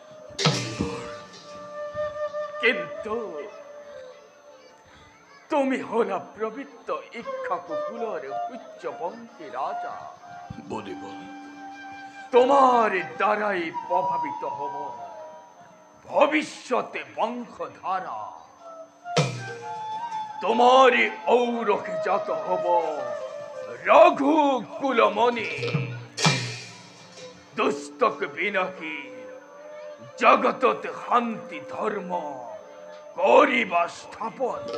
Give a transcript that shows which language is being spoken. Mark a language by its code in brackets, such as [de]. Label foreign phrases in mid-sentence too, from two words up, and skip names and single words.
[as] কিন্তু তুমি হলা পবিত্ৰ ইক্ষ্বাকুকুলৰ সূৰ্যবংশী ৰাজা তোমাৰ দ্বাৰাই প্ৰভাৱিত হব ভৱিষ্যতে বংশধাৰা তোমার ঔরখে জাত হব রঘু কুলমণি দুষ্টক বিনাশী জগতত শান্তি ধর্ম করিবা স্থাপন